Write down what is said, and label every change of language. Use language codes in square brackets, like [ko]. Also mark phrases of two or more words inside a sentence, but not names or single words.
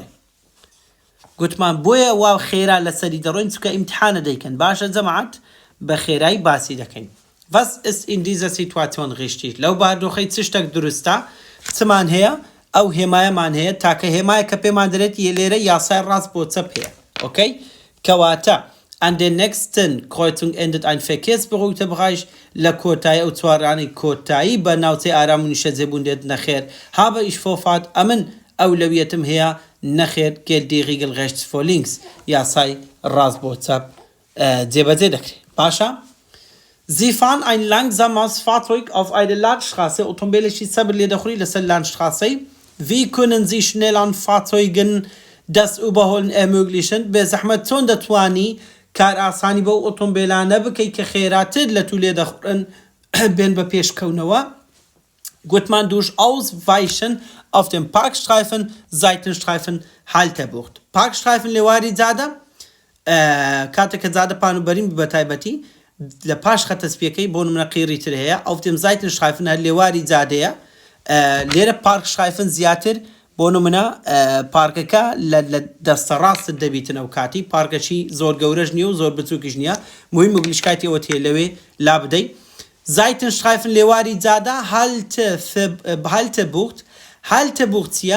[ckb] گوتمان بۆیە وا خێرا لەسەری دەڕۆین چونکە ئیمتحانە دەیکەن باشە جەماعەت بە خێرایی باسی دەکەین. [de] Was ist in dieser Situation richtig? [ckb] لەو باردۆخەی چ شتێک دروستە چمان هەیە ئەو هێمایەمان هەیە تاکە هێمایە کە پێمان دەرێت لێرە یاسای ڕاست بۆ چەپ هەیە. ئۆکەی کەواتە [de] an der nächsten Kreuzung endet ein verkehrsberuhigter Bereich [ckb] لە کۆتایی ئەو چوارانی کۆتایی بە ناوچەی ئارام و نیشەجێبوون دێت نەخێر [de] habe ich Vorfahrt [ckb] ئەمن ئەولەویەتم هەیە نەخێر [de] gilt die Regel rechts vor links [ckb] یاسای ڕاست بۆ چەپ جێبەجێ دەکرێت. باشە [de] Sie fahren ein langsames Fahrzeug auf eine Landstraße [ckb] ئۆتۆمبیلێکی سەبر لێ دەخوری لەسەر Landstraße. [de] Wie können Sie schnelleren Fahrzeugen das Überholen ermöglichen? [ckb] بێ زەحمەت چۆن دەتوانی کار ئاسانی بەو ئۆتۆمبیلانە بکەیت کە خێراتر لە تو لێ دەخورن بێن بە پێشکەونەوە. [de] گوتمان durch Ausweichen auf dem Parkstreifen, Seitenstreifen, Haltebucht. [ckb] Parkstreifen لێواری جادە کاتێککە جادە پانوبەرین بەتایبەتی لە پاش خەتەسپیەکەی بۆ نمونە قیڕی تر هەیە [de] auf dem Seitenstreifen [ckb] هەر لێواری جادەیە لێرە Parkstreifen زیاتر بۆ نمونە پارکەکە لە دەستە ڕاستت دەبیتن ئەو کاتی پارکەشی زۆر گەورەش نییە و زۆر بچووکیش نییە مهم مگلیشکاتیەوە تێ لەوێ لا بدەی. Seitenstreifen لێواری جادە [de] Haltebucht Haltebucht [ckb] چیە؟